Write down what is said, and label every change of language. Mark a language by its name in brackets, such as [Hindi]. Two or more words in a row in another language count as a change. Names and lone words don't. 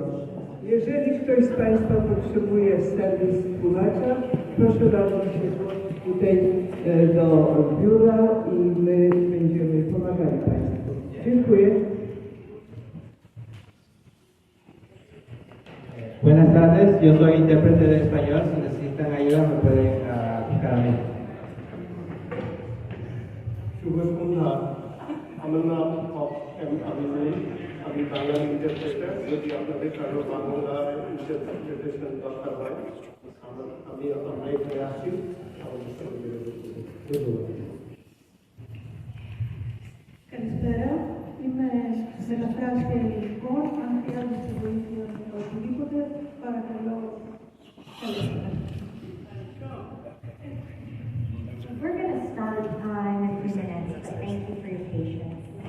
[Polish] Jeżeli ktoś z Państwa potrzebuje serwis tłumacza, proszę bardzo się zgłosić tutaj do biura i my będziemy pomagali Państwu. Dziękuję. [Spanish] Buenas tardes, yo soy intérprete de español. Si necesitan ayuda me pueden buscar a mí. [Bangla] আমার নাম আমি বাংলা ইন্টারপ্রেটার। যদি আপনাদের কারো বাংলা ইন্টারপ্রিটেশন দরকার হয় আমরা এখানে আসি আমাদের সঙ্গে [Greek] Καλησπέρα, είμαι μεταφράστρια ελληνικών. Αν χρειάζεται βοήθεια με οτιδήποτε, παρακαλώ, καλησπέρα. [English] We're going to start time in 3 minutes, but thank you for your patience.